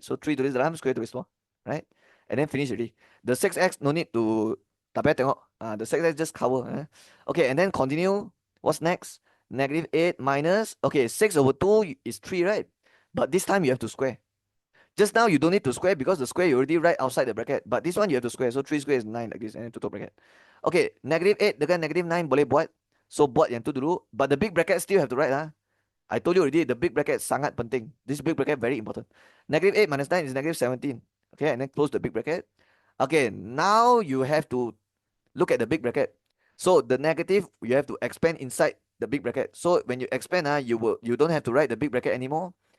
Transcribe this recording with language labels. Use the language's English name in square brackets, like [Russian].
[English] So 3 tulis dalam, square tulis luar, right? And then finish already. The 6x no need to [Malay] tak payah tengok. [English] The 6x just cover. Okay, and then continue. What's next? Negative 8 minus, okay, 6 over 2 is 3, right? But this time you have to square. Just now you don't need to square because the square you already write outside the bracket. But this one you have to square. So 3 square is 9 like this and then tutup bracket. Okay, negative 8 dengan negative 9 boleh buat. [Malay] So buat yang tu dulu. [English] But the big bracket still have to write. I told you already, the big bracket [Malay] sangat penting. [English] This big bracket very important. Negative 8 minus 9 is negative 17. Okay, and then close the big bracket. Okay, now you have to look at the big bracket. So the negative, you have to expand inside the big bracket. So when you expand, you don't have to write the big bracket anymore.